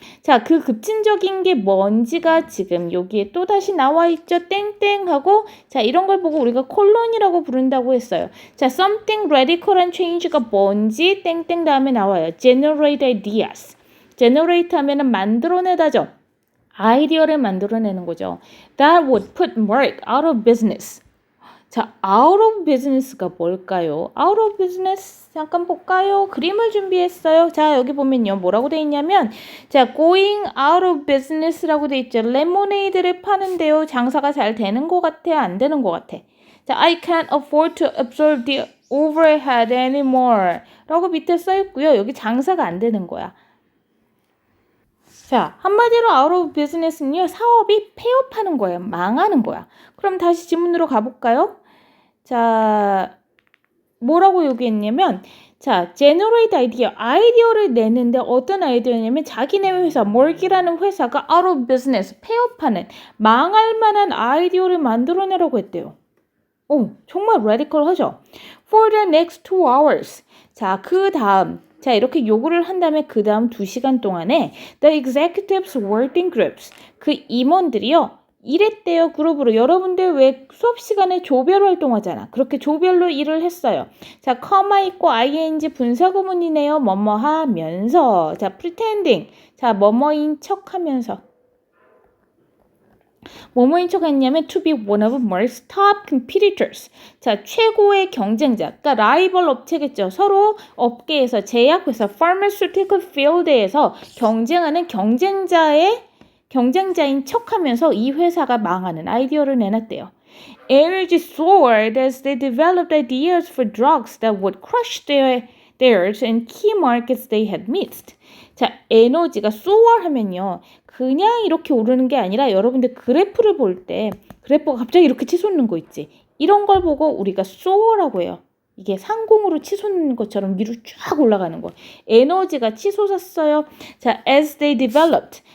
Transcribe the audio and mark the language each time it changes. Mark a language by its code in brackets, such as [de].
[ko] 자, 그 급진적인 게 뭔지가 지금 여기에 또다시 나와 있죠. 땡땡하고 자, 이런 걸 보고 우리가 콜론이라고 부른다고 했어요. 자, something radical한 change가 뭔지 땡땡 다음에 나와요. [en] generate ideas. [ko] generate 하면은 만들어내다죠. 아이디어를 만들어내는 거죠. [en] That would put Merck out of business. [ko] 자, out of business가 뭘까요? out of business 잠깐 볼까요? 그림을 준비했어요. 자, 여기 보면요. 뭐라고 돼 있냐면 자, going out of business라고 돼 있죠. 레모네이드를 파는데요. 장사가 잘 되는 것 같아? 안 되는 것 같아? [en] 자, I can't afford to absorb the overhead anymore [ko] 라고 밑에 써 있고요. 여기 장사가 안 되는 거야. 자, 한마디로 out of business는요. 사업이 폐업하는 거예요. 망하는 거야. 그럼 다시 지문으로 가볼까요? 자, 뭐라고 얘기했냐면 자, generate idea. 아이디어를 내는데 어떤 아이디어냐면 자기네 회사, Merck이라는 회사가 out of business, 폐업하는, 망할 만한 아이디어를 만들어내라고 했대요. 오, 정말 radical하죠? [en] For the next 2 hours. [ko] 자, 그 다음. 자, 이렇게 요구를 한 다음에 그 다음 2시간 동안에 [en] the executives worked in groups. [ko] 그 임원들이요. 일했대요. 그룹으로. 여러분들 왜 수업 시간에 조별 활동하잖아. 그렇게 조별로 일을 했어요. 자, comma 있고 ing 분사구문이네요. 뭐뭐 하면서. 자, pretending. 자, 뭐뭐인 척하면서. 뭐뭐인 척 했냐면 [en] to be one of Merck's top competitors. [ko] 자, 최고의 경쟁자. 그러니까 라이벌 업체겠죠. 서로 업계에서 제약회사 pharmaceutical field에서 경쟁하는 경쟁자인 척하면서 이 회사가 망하는 아이디어를 내놨대요. [en] Energy soared as they developed ideas for drugs that would crush theirs in key markets they had missed. [ko] 자, 에너지가 soar 하면요. 그냥 이렇게 오르는 게 아니라 여러분들 그래프를 볼 때 그래프가 갑자기 이렇게 치솟는 거 있지. 이런 걸 보고 우리가 soar라고 해요. 이게 상공으로 치솟는 것처럼 위로 쫙 올라가는 거. 에너지가 치솟았어요. 자, [en] as they developed.